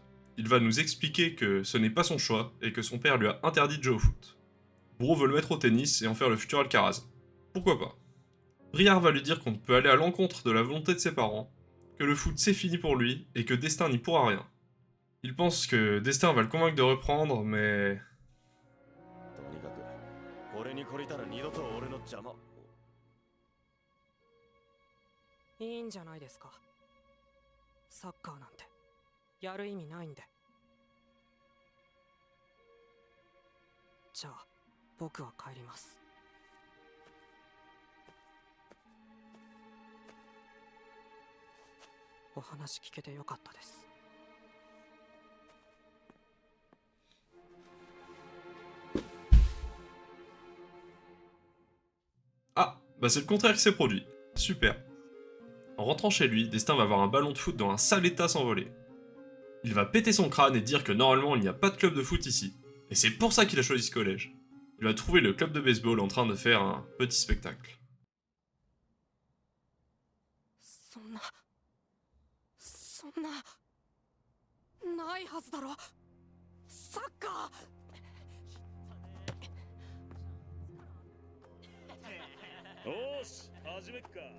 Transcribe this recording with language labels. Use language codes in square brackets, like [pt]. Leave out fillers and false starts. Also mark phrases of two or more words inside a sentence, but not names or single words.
[fr] Il va nous expliquer que ce n'est pas son choix et que son père lui a interdit de jouer au foot. Bro veut le mettre au tennis et en faire le futur Alcaraz. Pourquoi pas? Briard va lui dire qu'on ne peut aller à l'encontre de la volonté de ses parents, que le foot c'est fini pour lui et que Destin n'y pourra rien. Il pense que Destin va le convaincre de reprendre, mais... [ja] とにかくこれに懲りたら二度と俺の邪魔。いいんじゃないですか。サッカーなんてやる意味ないんで。じゃあ僕は帰ります。お話聞けてよかったです。 [fr] Ah, bah c'est le contraire qui s'est produit. Super. En rentrant chez lui, Destin va voir un ballon de foot dans un sale état s'envoler. Il va péter son crâne et dire que normalement il n'y a pas de club de foot ici. Et c'est pour ça qu'il a choisi ce collège. Il va trouver le club de baseball en train de faire un petit spectacle. [ja] そんなないはずだろ。サッカよーし、始めっか。